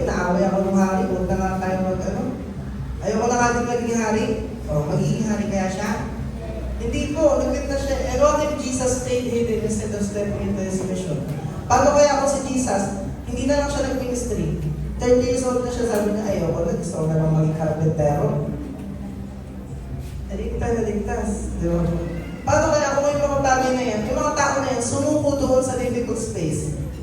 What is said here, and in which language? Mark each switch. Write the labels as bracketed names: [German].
[Filipino] Inaaway ako ng hari, huwag na nga tayo ayaw ko na nga din maging hari. O, magiging hari kaya siya? Hindi po, nag-quit na siya. [English] And what if Jesus stayed hidden instead of stepping into His mission? [Filipino] Paano kaya ako si Jesus, hindi na lang siya nag-ministry? 30 years old na siya, sabi niya, ayoko na, gusto ko na lang maging karpentero. Naligtas. Di ba? Paano kaya kung yung mga bagay na yan, yung mga tao na yan, sumuko doon sa difficult space?